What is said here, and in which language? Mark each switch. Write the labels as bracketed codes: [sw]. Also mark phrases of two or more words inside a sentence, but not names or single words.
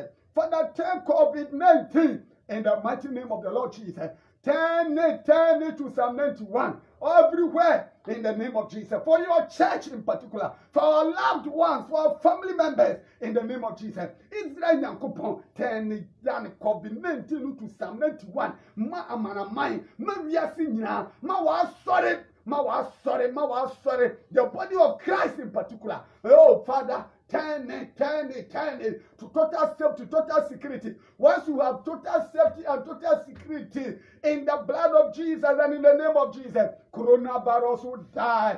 [en] Father, turn COVID-19 in the mighty name of the Lord Jesus. Turn it to Psalm 91 everywhere in the name of Jesus. For your church in particular, for our loved ones, for our family members in the name of Jesus. Israel Yankopon, turn it down COVID-19 to Psalm 91. Ma amanamai, ma viasinya, ma was sorry. The body of Christ in particular. Oh, Father, turn it to total safety, total security. Once you have total safety and total security in the blood of Jesus and in the name of Jesus, coronavirus will die.